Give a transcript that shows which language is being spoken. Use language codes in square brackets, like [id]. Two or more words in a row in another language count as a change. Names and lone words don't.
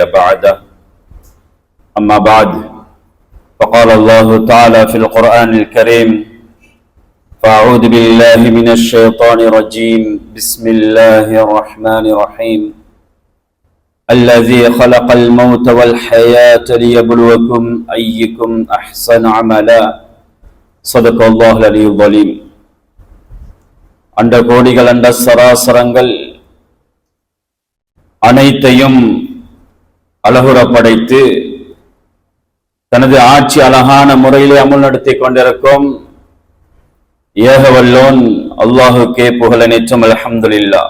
[ar] بعده أما بعد فقال الله تعالى في القرآن الكريم فأعوذ بالله من الشيطان الرجيم بسم الله الرحمن الرحيم الذي خلق الموت والحياة ليبلوكم أيكم أحسن عملا صدق الله العلي العظيم. [ta] அண்ட கோடிகள் அண்ட சராசரங்கள் அனைத்தையும் அழகுற படைத்து தனது ஆட்சி அழகான முறையிலே அமல் நடத்தி கொண்டிருக்கும் ஏகவல்லோன் அல்லாஹுக்கே புகழ் அனைத்தும் அல்ஹம்துலில்லாஹ்.